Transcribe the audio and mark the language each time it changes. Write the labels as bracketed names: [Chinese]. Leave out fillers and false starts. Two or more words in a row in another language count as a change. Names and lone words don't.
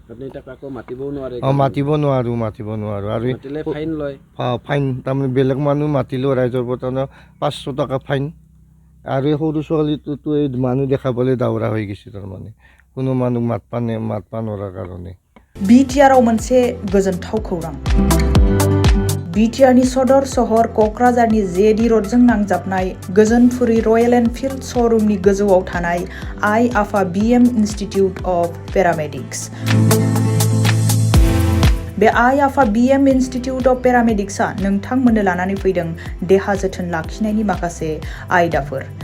[Assamese] মাতিব নোৱাৰোঁ আৰু ফাইন তাৰমানে বেলেগ মানুহ মাতিলেও ৰাইজৰ পৰা তাৰমানে 500 টকা ফাইন। আৰু এই সৰু ছোৱালীটোতো এই মানুহ দেখাবলৈ দাউৰা হৈ গৈছে। তাৰমানে কোনো মানুহ মাতবা নোৱাৰাৰ কাৰণে। [Bodo] बिटिआरआव मोनसे गोजोनथाव खौरां। बिटिआरनि सदर सहर क'क्राझारनि जेडि र'डजों नांजाबनाय गोजोनपुरी रयेल एनफिल्ड श'रुमनि गोजौआव थानाय आइ आफा BM इन्स्टिटिउट अफ पेरामेडिक्स। बे आइ आफा BM इन्स्टिटिउट अफ पेरामेडिक्सआ नोंथांमोननो लानानै फैदों देहा जोथोन लाखिनायनि माखासे आयदाफोर।